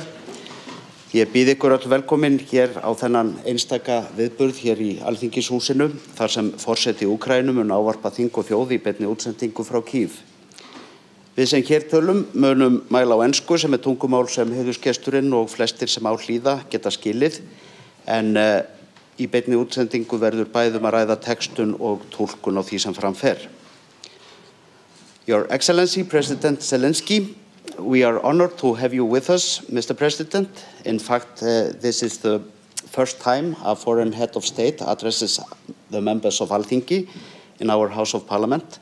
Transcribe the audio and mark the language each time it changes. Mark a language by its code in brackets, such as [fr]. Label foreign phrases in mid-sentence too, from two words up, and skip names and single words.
[is] Ég býð ykkur öll velkomin hér á þennan einstaka viðburð hér í Alþingishúsinu, þar sem forseti Úkraínu mun ávarpa þing og þjóð í beinni útsendingu frá Kýv. Við sem hér tölum munum mæla á ensku sem tungumál sem heiðursgesturinn og flestir sem á hlýða geta skilið, en í beinni útsendingu verður bæði að ræða textun og túlkun á því sem fram fer. [en] Your Excellency President Zelenskí, we are honored to have you with us, Mr. President. In fact, this is the first time a foreign head of state addresses the members of Alþingi in our House of Parliament.